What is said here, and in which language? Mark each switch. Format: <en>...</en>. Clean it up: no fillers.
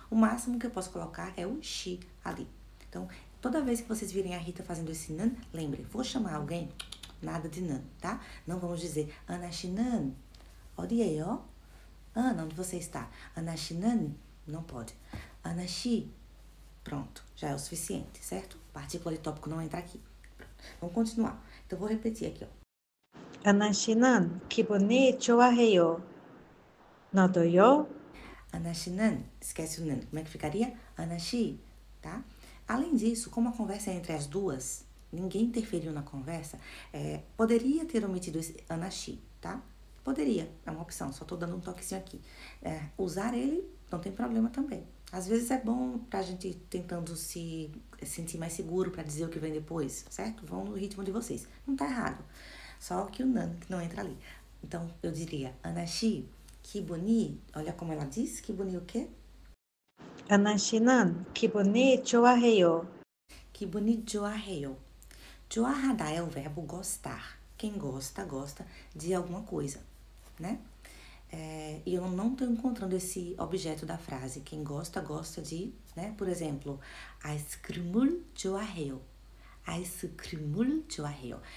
<pt>O máximo que eu posso colocar é o 씨 ali. Então, toda vez que vocês virem a Rita fazendo esse nan, lembrem, vou chamar alguém, nada de nan, tá? Não vamos dizer,</pt> <ko>안하시는 어디예요?</ko> <pt>Ana, onde você está? Anashinan, não pode. Anashi, pronto, já é o suficiente, certo? Partícula de tópico não entra aqui. Vamos continuar. Então, vou repetir aqui, ó.</pt> <ko>아나씨는 기분이 좋아해요. 너도요?</ko> <pt>Anashinan, esquece o nan. Como é que ficaria? Anashi, tá? Além disso, como a conversa é entre as duas, ninguém interferiu na conversa, poderia ter omitido esse anashi, tá? Poderia, é uma opção, só tô dando um toquezinho aqui. Usar ele não tem problema também. Às vezes é bom pra gente tentando se sentir mais seguro pra dizer o que vem depois, certo? Vão no ritmo de vocês. Não tá errado. Só que o nan que não entra ali. Então, eu diria, anashi, kibuni, olha como ela diz, kibuni o quê?</pt> <ko>아나씨는 기분이 좋아해요. Kibuni joaheyo.</ko> <pt>Joahada é o verbo gostar. Quem gosta, gosta de alguma coisa, né? E eu não estou encontrando esse objeto da frase. Quem gosta, gosta de, né? Por exemplo,</pt> <ko>아이스크림을 좋아해요. 아이스크림을 좋아해요.</ko>